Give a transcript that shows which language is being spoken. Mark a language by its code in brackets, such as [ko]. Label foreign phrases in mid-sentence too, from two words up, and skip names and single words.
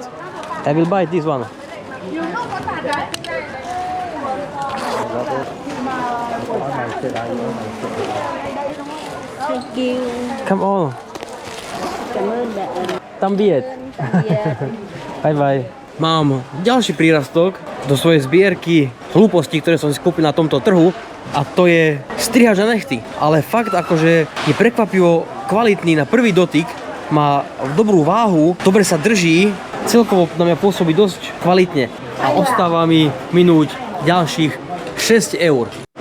[en] I will buy this one. Thank you. Come on. [vi] Cảm ơn bạn. Tam Viet. [en] Bye bye. [sk] Mám ďalší prírastok do svojej zbierky hlúpostí, ktoré som si kúpil na tomto trhu, a to je strihač na nechty. Ale fakt akože je prekvapivo kvalitný na prvý dotyk, má dobrú váhu, dobre sa drží, celkovo na mňa pôsobí dosť kvalitne a ostáva mi minúť ďalších 6 eur.